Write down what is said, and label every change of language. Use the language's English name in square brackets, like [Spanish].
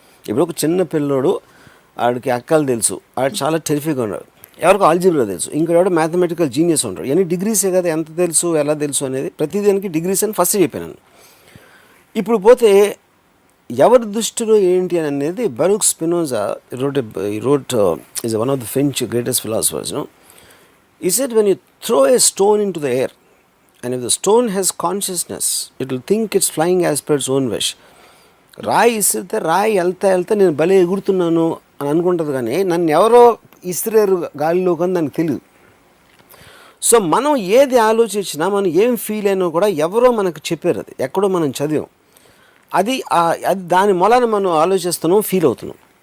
[Telugu] ఇప్పుడు ఒక చిన్న పిల్లోడు, ఆడికి అక్కలు తెలుసు, ఆడు చాలా టెరిఫిక్గా ఉన్నాడు, ఎవరికి ఆల్జీబ్రా తెలుసు, ఇంకోటి మ్యాథమెటికల్ జీనియస్ ఉంటాడు. ఎన్ని డిగ్రీసే కదా, ఎంత తెలుసు, ఎలా తెలుసు అనేది ప్రతిదానికి డిగ్రీస్ అని ఫస్ట్ చెప్పాను. ఇప్పుడు పోతే ఎవరి దృష్టిలో ఏంటి అని అనేది, [English] Baruch Spinoza wrote is one of the French greatest philosophers. He said, when you throw a stone into the air, and if the stone has consciousness, it will think it's flying as per its own wish. [Telugu] రాయి ఇసిరితే రాయి వెళ్తా నేను భలే ఎగురుతున్నాను అని అనుకుంటుంది, కానీ నన్ను ఎవరో ఇసిరేరు గాలిలో కానీ దానికి తెలియదు. సో మనం ఏది ఆలోచించినా, మనం ఏం ఫీల్ అయినా కూడా ఎవరో మనకు చెప్పారు, అది ఎక్కడో మనం చదివాం, అది దాని మూలాన మనం ఆలోచిస్తున్నాం, ఫీల్ అవుతున్నాం.